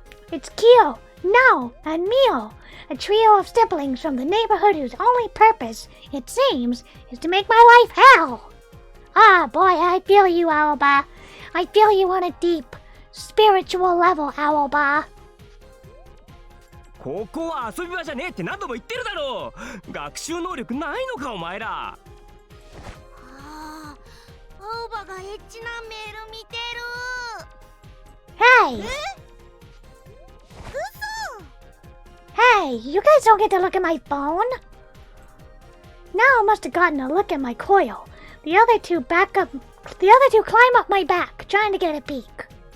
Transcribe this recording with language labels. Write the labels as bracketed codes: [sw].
[en] It's Kyo, Nao, and Mio, a trio of siblings from the neighborhood whose only purpose, it seems, is to make my life hell. Ah, boy, I feel you, Owlba. I feel you on a deep, spiritual level, Owlba. [ja] ここは遊び場じゃねえって何度も言ってるだろう。学習能力ないのかお前ら。ああ、青葉がエッチなメール見てる。 [en] Hey! [ja] 嘘。 [en] Hey, you guys don't get to look at my phone. Now must have gotten a look at my coil. The other two climb up my back, trying to get a peek.